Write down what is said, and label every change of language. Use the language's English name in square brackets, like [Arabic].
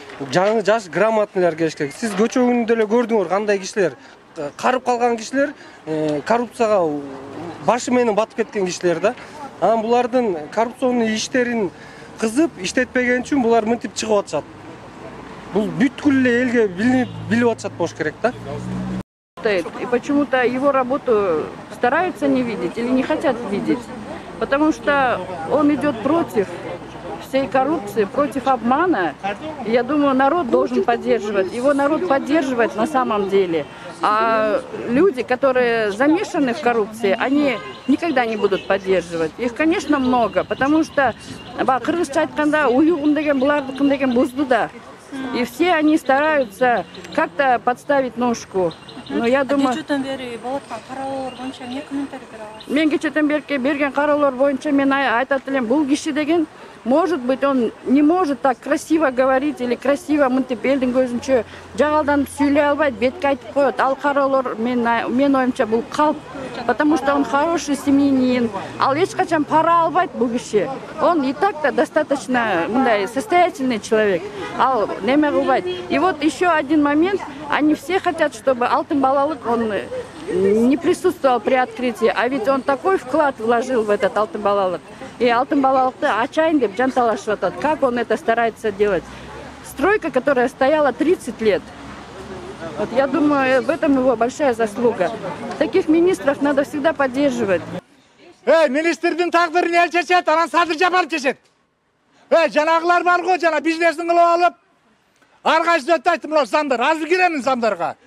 [Kyrgyz] Жаңы жаш грамотныйлар келиш керек. Сиз көчө күнүндө эле көрдүңөр кандай кишилер, карып калган кишилер, коррупцияга башы менен батып кеткен кишилер да. Анан булардын коррупционный иштерин кызып иштетпеген үчүн булар мынтип чыгып атышат. Бул бүткүл эле элге билип атышат болуш керек да. [Russian] И почему-то его работу стараются не видеть или не хотят видеть. Потому что он идет против всей коррупции, против обмана. И я думаю, народ должен поддерживать. Его народ поддерживает на самом деле. А люди, которые замешаны в коррупции, они никогда не будут поддерживать. Их, конечно, много, потому что [Kyrgyz] кыргызча айтканда уюгун деген булардыкын деген бузду да. [Russian] И все они стараются как-то подставить ножку. Но я думаю... [Kyrgyz] Кечүүдөн бери болуп аткан кароолор боюнча эмне комментарий бере аласыз? Мен кечүүдөн бери берген кароолор боюнча мен айтат элем, бул киши деген, [Russian] может быть, он не может так красиво говорить или красиво [Kyrgyz] мынтип элдин көзүнчө жагалданып сүйлөй албайт, бетке айтып коет. Ал кароолор мен оюмча бул калп, [Russian] потому что он хороший семьянин. [Kyrgyz] Ал эч качан пара албайт бул киши. [Russian] Он и так-то достаточно [Kyrgyz] мындай [Russian] состоятельный человек. [Kyrgyz] Ал неме кылбайт. [Russian] И вот еще один момент, они все хотят, чтобы Алтын балалык он не присутствовал при открытии, а ведь он такой вклад вложил в этот Алтын балалык. [Kyrgyz] И Алтын балалыкты ачайын деп жанталашып атат. [Russian] Как он это старается делать? Стройка, которая стояла 30 лет. Вот я думаю, в этом его большая заслуга. Таких министров надо всегда поддерживать. [Kyrgyz] Министрдин тагдырын эл чечет, анан Садыр Жапаров чечет. Жанагылар бар го, жана бизнесин кылып алып, ар кайсы айтты, мына замдар, азыр киремин замдарга.